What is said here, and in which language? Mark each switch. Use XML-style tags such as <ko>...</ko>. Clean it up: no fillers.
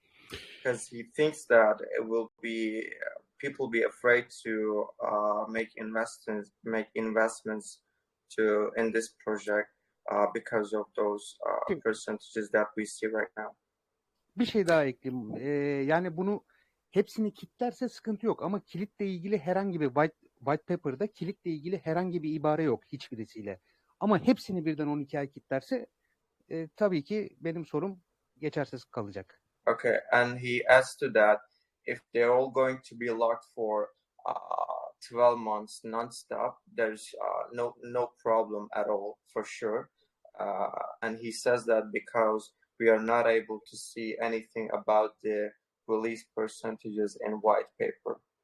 <en>Because he thinks that it will be people be afraid to make investments in this project because of those percentages that we see right now.</en> <tr>Bir şey daha ekleyeyim. Yani bunu hepsini kilitlerse sıkıntı yok ama kilitle ilgili herhangi bir white paper'da kilitle ilgili herhangi bir ibare yok hiçbirisiyle. Ama hepsini birden 12 ay kilitlerse tabii ki benim sorum geçersiz kalacak.</tr> <en>Okay, and he asked to that if they're all going to be locked for 12 months non-stop, there's no problem at all for sure. And he says that because we are not able to see anything about the release percentages in white paper.</en>